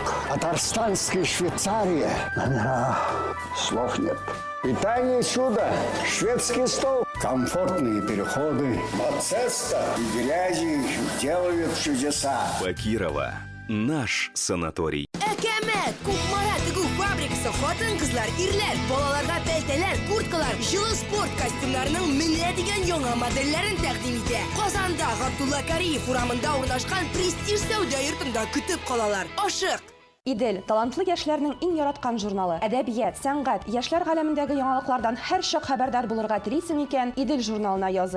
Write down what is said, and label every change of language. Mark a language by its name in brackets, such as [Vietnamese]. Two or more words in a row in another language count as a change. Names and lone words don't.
[Russian] Татарстанской Швейцарии. Слов нет. Питание чудо. Шведский стол. Комфортные переходы. Мацеста и грязи делают чудеса. Бакирово. Наш санаторий. [Tatar] Әкәмәт! Кукмара тегү фабрикасы хатын-кызлар, ирләр, балаларга пәлтәләр, курткалар, җылы спорт костюмнарының менә дигән яңа модельләрен тәкъдим итә. Казанда Габдулла Кариев урамында урнашкан престиж сәүдә йортында көтеп калалар. Ашык! Идел – талантлы яшьләрнең иң яраткан журналы. Әдәбият, сәнгать, яшьләр галәмендәге яңалыклардан һәр чак хәбәрдар булырга телисең икән, Идел журналына языл.